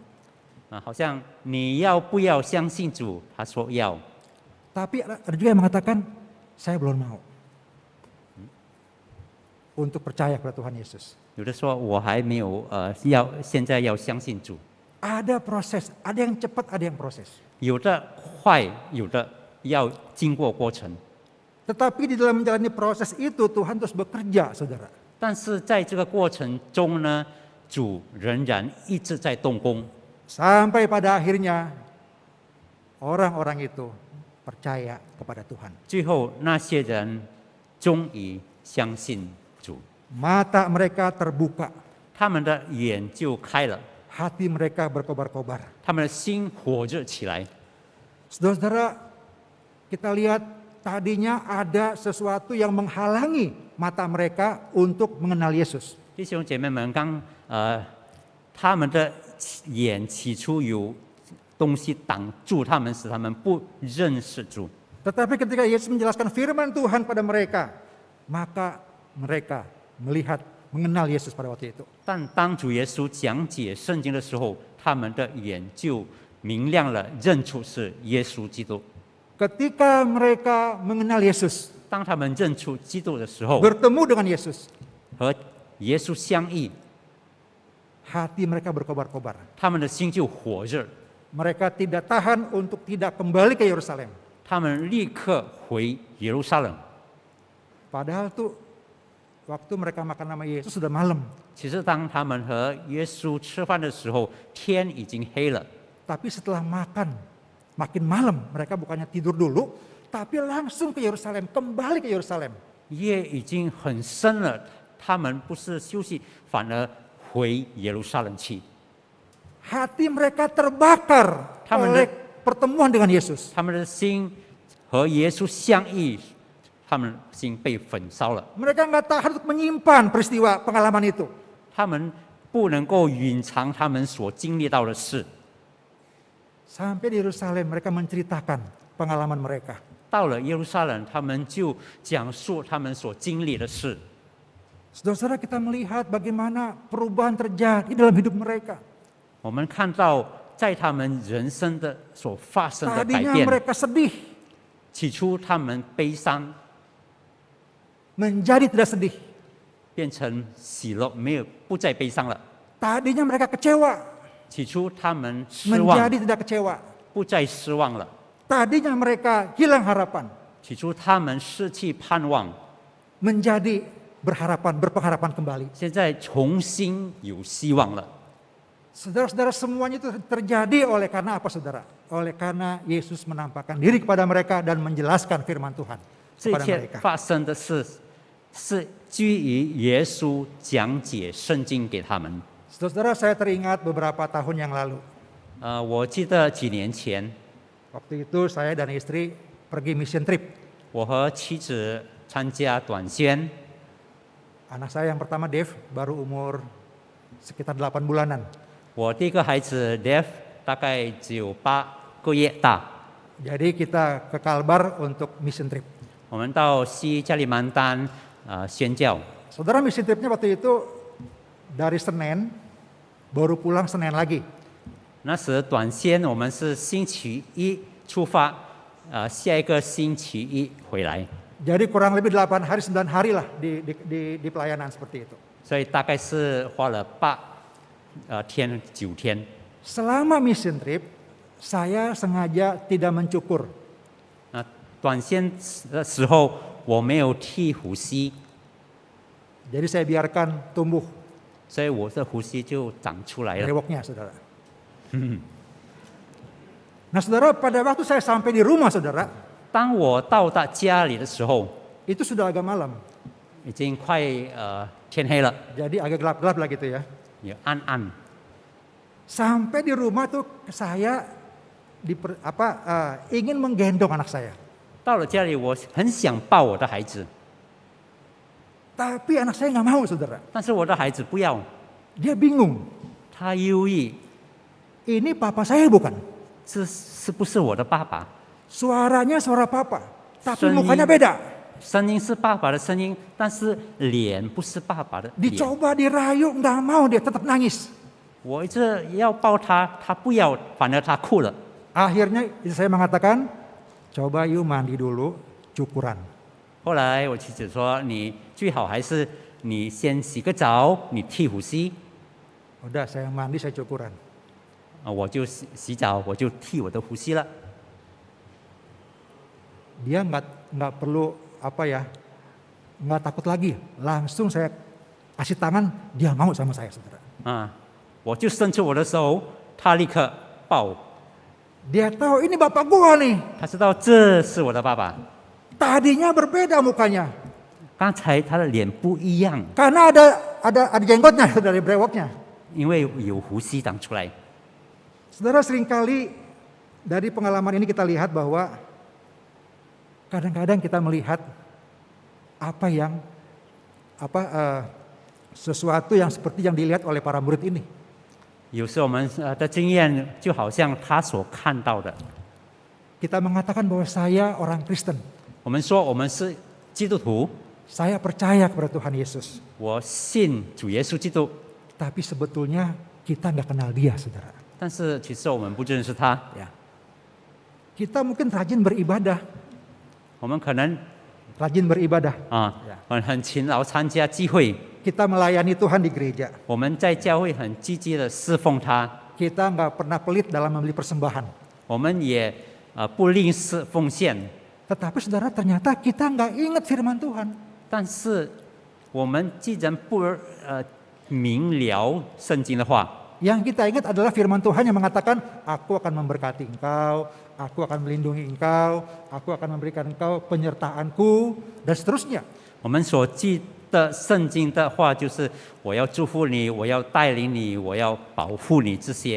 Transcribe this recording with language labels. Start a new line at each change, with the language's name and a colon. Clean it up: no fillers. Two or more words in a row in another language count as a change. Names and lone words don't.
Chinese: 好像你要不要相信主？他说要。
Indonesian: Tapi ada juga yang mengatakan saya belum mau untuk percaya kepada Tuhan Yesus.
Chinese: 有的说我还没有现在要相信主。
Indonesian: Ada proses, ada yang cepat, ada yang proses.
Chinese: 有的快，有的要经过过程。
Indonesian: Tetapi di dalam menjalani proses itu Tuhan terus bekerja, saudara.
Chinese: 但是在这个过程中呢，主仍然一直在动工。
Indonesian: Sampai pada akhirnya orang-orang itu percaya kepada Tuhan.
Chinese: 最后那些人终于相信主，
Indonesian: Mata mereka terbuka,
Chinese: 他们的眼就开了，
Indonesian: hati mereka berkobar-kobar.
Chinese: 他们的心火热起来。
Indonesian: Saudara-saudara, kita lihat tadinya ada sesuatu yang menghalangi mata mereka untuk mengenal Yesus.
Chinese: 弟兄姐妹们，他们的眼起初有东西挡住他们，使他们不认识主。
Indonesian: Tetapi ketika Yesus menjelaskan firman Tuhan pada mereka, maka mereka melihat, mengenal Yesus pada waktu itu.
Chinese: 但当主耶稣讲解圣经的时候，他们的眼就明亮了，认出是耶稣基督。
Indonesian: Ketika mereka mengenal Yesus,
Chinese: 当他们认出基督的时候，
Indonesian: bertemu dengan Yesus,
Chinese: 和耶稣相遇，
Indonesian: hati mereka berkobar-kobar.
Chinese: 他们的心就火热，
Indonesian: Mereka tidak tahan untuk tidak kembali ke Yerusalem.
Chinese: 他们立刻回耶路撒冷。
Indonesian: Padahal tuh waktu mereka makan sama Yesus sudah malam.
Chinese: 其实当他们和耶稣吃饭的时候，天已经黑了。
Indonesian: Tapi setelah makan, makin malam mereka bukannya tidur dulu, tapi langsung ke Yerusalem, kembali ke Yerusalem.
Chinese: 夜已经很深了，他们不是休息，反而回耶路撒冷去。
Indonesian: Hati mereka terbakar oleh pertemuan dengan Yesus.
Chinese: 他们的心和耶稣相遇，他们的心被焚烧了。
Indonesian: Mereka nggak tahan untuk menyimpan peristiwa pengalaman itu.
Chinese: 他们不能够隐藏他们所经历到的事。
Indonesian: Sampai di Yerusalem mereka menceritakan pengalaman mereka.
Chinese: 到了耶路撒冷，他们就讲述他们所经历的事。
Indonesian: Saudara-saudara, kita melihat bagaimana perubahan terjadi dalam hidup mereka.
Chinese: 我们看到在他们人生的所发生的改
Indonesian: Tadinya
Chinese: 变，
Indonesian: mereka sedih,
Chinese: 起初他们悲伤，
Indonesian: menjadi tidak sedih.
Chinese: 变成喜乐，不再悲伤了。
Indonesian: Tadinya mereka kecewa,
Chinese: 起初他们失望，
Indonesian: menjadi tidak kecewa.
Chinese: 不再失望了。
Indonesian: Tadinya mereka hilang harapan,
Chinese: 起初他们失去盼望，
Indonesian: menjadi berpengharapan kembali.
Chinese: 现在重新有希望了。
Indonesian: Saudara-saudara, semuanya itu terjadi oleh karena apa, saudara? Oleh karena Yesus menampakkan diri kepada mereka dan menjelaskan firman Tuhan
Chinese: 这一
Indonesian: kepada
Chinese: 切
Indonesian: mereka.
Chinese: 发生的是基于耶稣讲解圣经给他们。
Indonesian: Saudara-saudara, saya teringat beberapa tahun yang lalu.
Chinese: 我记得几年前，
Indonesian: Waktu itu saya dan istri pergi
English: mission trip.
Chinese: 我和妻子参加短宣，
Indonesian: Anak saya yang pertama Dave baru umur sekitar 8 bulanan.
Chinese: 我第一个孩子 Dave 大概只有8个月大。
Indonesian: Jadi kita ke Kalbar untuk
English: mission trip.
Chinese: 我们到西加里曼丹宣教。
Indonesian: Saudara,
English: mission tripnya
Indonesian: waktu itu dari Senin, baru pulang Senin lagi.
Chinese: 那时短宣我们是星期一出发，下一个星期一回来，
Indonesian: Jadi kurang lebih 8 hari 9 hari lah di pelayanan seperti itu.
Chinese: 所以大概是花了9天。
Indonesian: Selama
English: mission trip,
Indonesian: saya sengaja tidak mencukur.
Chinese: 短宣的时候我没有剃胡须，
Indonesian: Jadi saya biarkan tumbuh
Chinese: 所以我的胡须就长出来了。
Indonesian: rewoknya, saudara. Nah, saudara, pada waktu saya sampai di rumah, saudara,
Chinese: 当我到达家里的时候，
Indonesian: itu sudah agak malam.
Chinese: 已经快天黑了，
Indonesian: Jadi agak gelap-gelap lah gitu ya.
Chinese: 也暗暗。
Indonesian: Sampai di rumah tuh saya ingin menggendong anak saya.
Chinese: 到了家里，我很想抱我的孩子，
Indonesian: Tapi anak saya nggak mau, saudara.
Chinese: 但是我的孩子不要，
Indonesian: Dia bingung.
Chinese: 他犹豫，
Indonesian: Ini papa saya bukan?
Chinese: 这是不是我的爸爸？
Indonesian: Suaranya suara papa, tapi Seni. mukanya beda.
Chinese: 声音是爸爸的声音，但是脸不是爸爸的脸。
Indonesian: Dicoba dirayu, nggak mau, dia tetap nangis.
Chinese: 我一直要抱他，他不要，反而他哭了。
Indonesian: Akhirnya saya mengatakan, coba yuk mandi dulu, cukuran.
Chinese: 后来我妻子说：“你最好还是你先洗个澡，你剃胡须。
Indonesian: Udah, saya mandi, saya cukuran.
Chinese: 我就洗澡，我就剃我的胡须了。
Indonesian: Dia nggak perlu nggak takut lagi. Langsung saya kasih tangan, dia mau sama saya, saudara.
Chinese: 我就伸出我的手，他立刻抱。
Indonesian: Dia tahu ini bapak gua nih.
Chinese: 他知道这是我的爸爸。
Indonesian: Tadinya berbeda mukanya,
Chinese: 刚才他的脸不一样，
Indonesian: karena ada jenggotnya dari brewoknya.
Chinese: 因为有胡须长出来。
Indonesian: Saudara, seringkali dari pengalaman ini kita lihat bahwa kadang-kadang kita melihat sesuatu yang seperti yang dilihat oleh para murid ini.
Chinese: 有时候我们的经验就好像他所看到的。
Indonesian: Kita mengatakan bahwa saya orang Kristen,
Chinese: 我们说我们是基督徒，
Indonesian: saya percaya kepada Tuhan Yesus.
Chinese: 我信主耶稣基督，
Indonesian: Tapi sebetulnya kita nggak kenal dia, saudara.
Chinese: 但是其实我们不认识他。
Indonesian: Kita mungkin rajin beribadah,
Chinese: 我们可能
Indonesian: rajin beribadah.
Chinese: 很勤劳参加聚会，
Indonesian: Kita melayani Tuhan di gereja.
Chinese: 我们在教会很积极的侍奉他，
Indonesian: Kita nggak pernah pelit dalam membeli persembahan.
Chinese: 我们也不吝啬奉献。
Indonesian: Tetapi saudara, ternyata kita nggak ingat firman Tuhan.
Chinese: 但是我们既然不明了圣经的话，
Indonesian: Yang kita ingat adalah firman Tuhan yang mengatakan, aku akan memberkati engkau, aku akan melindungi engkau, aku akan memberikan engkau penyertaanku, dan seterusnya.
Chinese: 我们所记的圣经的话就是我要祝福你，我要带领你，我要保护你这些。